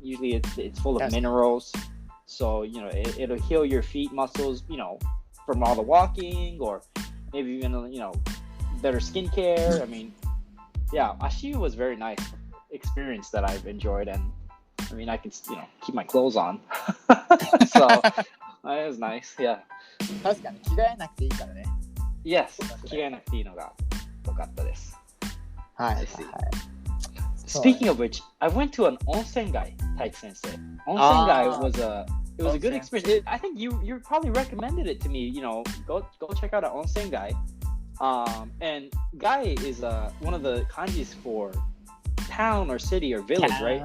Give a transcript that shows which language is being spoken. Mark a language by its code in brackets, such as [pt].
[en] Usually it's full of minerals. So, it'll heal your feet muscles, from all the walking, or maybe even, better skincare. I mean, Ashiyu was a very nice experience that I've enjoyed. And, I mean, I can, keep my clothes on. So, it was nice, yeah. [ja] 確かに着替えなくていいからね。 [en] Yes, [ja] 着替えなくていいのが良かったです。はい。 [en] Speaking of which, I went to an Onsengai, Taiki Sensei. Onsengai was a good experience. I think you probably recommended it to me. Go check out an Onsengai. And gai is one of the kanjis for town or city or village, right?